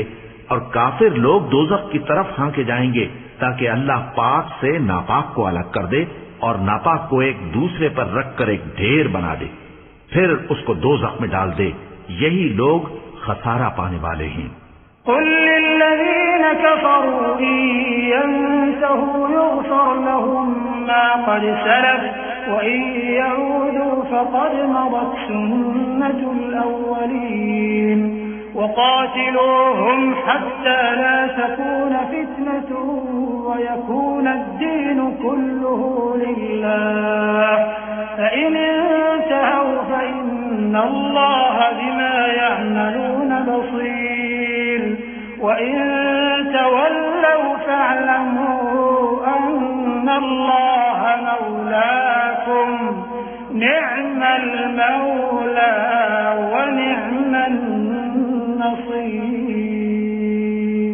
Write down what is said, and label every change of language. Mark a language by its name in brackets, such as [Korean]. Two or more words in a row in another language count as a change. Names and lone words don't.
[Urdu] اور کافر لوگ دوزخ کی طرف ہانکے جائیں گے تاکہ اللہ پاک سے ناپاک کو الگ کر دے اور ناپاک کو ایک دوسرے پر رکھ کر ایک ڈھیر بنا دے، پھر اس کو دوزخ میں ڈال دے. یہی لوگ خسارہ پانے والے ہیں. [Arabic] قل للذين كفروا إن ينتهوا يغفر لهم ما قد سلف وإن يعودوا فقد مضت سنة الأولين وقاتلوهم حتى لا تكون فتنة ويكون الدين كله لله فإن انتهوا فإن الله بما يعملون بصير وإن تولوا فاعلموا أن الله مولاكم نعم المولى ونعم النصير.